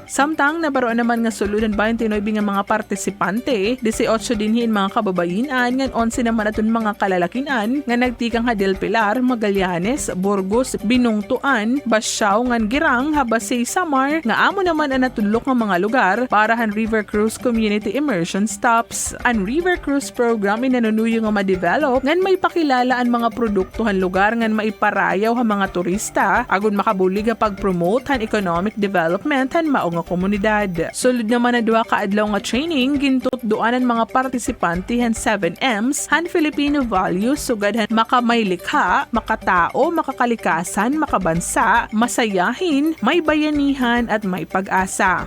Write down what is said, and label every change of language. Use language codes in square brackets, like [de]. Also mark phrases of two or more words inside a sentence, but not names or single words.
[war] Samtang nabaroan naman nga suludan 29 nga mga partisipante, 18 dinhin mga kababayinan, ngan 11 naman aton mga kalalakinan nga nagtikang ha Del Pilar, Magallanes, Burgos, Binungtuan, Basyao ngan Girang, Basay Samar, nga amo naman ang natulok nga mga lugar para han River Cruise Community Immersion Stops. Ang River Cruise program inanunuyo nga ma-develop ngan may pakilala ang mga produkto han lugar ngan maiparayaw ha mga turista agon makabulig nga pag-promote han [en] economic development [war] han mao nga komunidad. Sulod naman na duha kaadlaw nga training gintutduan ang mga partisipante han 7Ms han Filipino values sugad han [tl] makamaylikha, makatao, makakalikasan, makabansa, masayahin, may bayanihan at may pag-asa.